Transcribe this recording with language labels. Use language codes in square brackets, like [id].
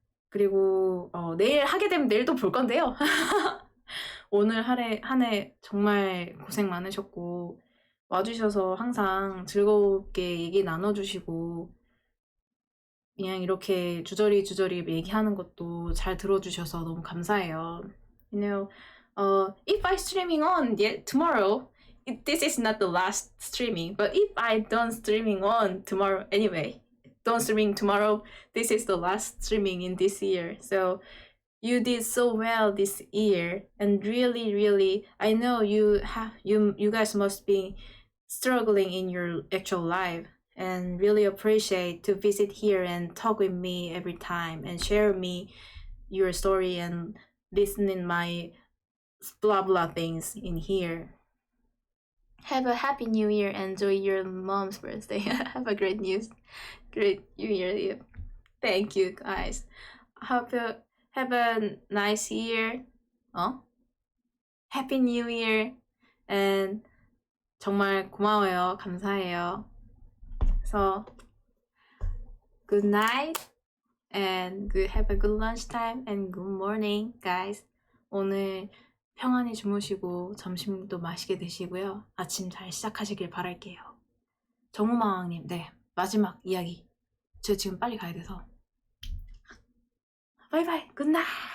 [ko] 그리고 내일 하게 되면 내일 또 볼 건데요. 오늘 한 해 정말 고생 많으셨고 와주셔서 항상 즐겁게 얘기 나눠주시고 그냥 이렇게 주저리 얘기하는 것도 잘 들어주셔서 너무 감사해요. [en] You know, if I streaming on tomorrow, this is not the last streaming, but if I don't streaming on tomorrow anyway, don't streaming tomorrow, this is the last streaming in this year. So you did so well this year, and really, I know you guys must be struggling in your actual life, and really appreciate to visit here and talk with me every time and share me your story and listening my blah blah things in here. Have a happy new year. Enjoy your mom's birthday. Have a great new year Eve. Thank you guys. Have a nice year. Happy New Year. [ko] And 정말 고마워요. 감사해요. [en] So good night and have a good lunchtime and good morning, guys. [ko] 오늘 평안히 주무시고 점심도 맛있게 드시고요. 아침 잘 시작하시길 바랄게요. 정우마왕님, 네, 마지막 이야기. 저 지금 빨리 가야 돼서. [en] 바이바이, 굿나잇.